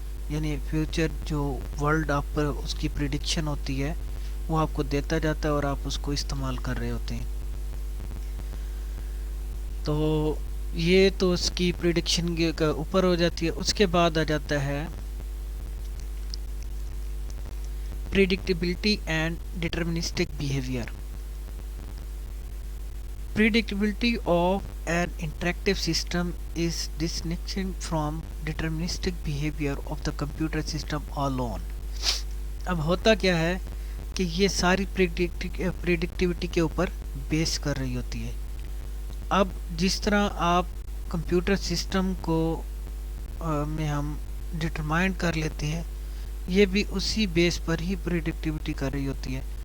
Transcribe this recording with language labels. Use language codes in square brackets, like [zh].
[ur] یعنی فیوچر جو ورلڈ آپ پر اس کی پریڈکشن ہوتی ہے وہ آپ کو دیتا جاتا ہے اور آپ اس کو استعمال کر رہے ہوتے ہیں. تو یہ تو اس کی پریڈکشن کے اوپر ہو جاتی ہے. اس کے بعد آ جاتا ہے [en] predictability and deterministic behavior. Predictability of an interactive system is distinct from deterministic behavior of the computer system alone. [ur] اب ہوتا کیا ہے کہ یہ ساری پریڈکٹیوٹی کے اوپر بیس کر رہی ہوتی ہے. اب جس طرح آپ کمپیوٹر سسٹم کو میں ہم ڈٹرمائن کر لیتے ہیں، یہ بھی اسی بیس پر ہی پریڈکٹیوٹی کر رہی ہوتی ہے.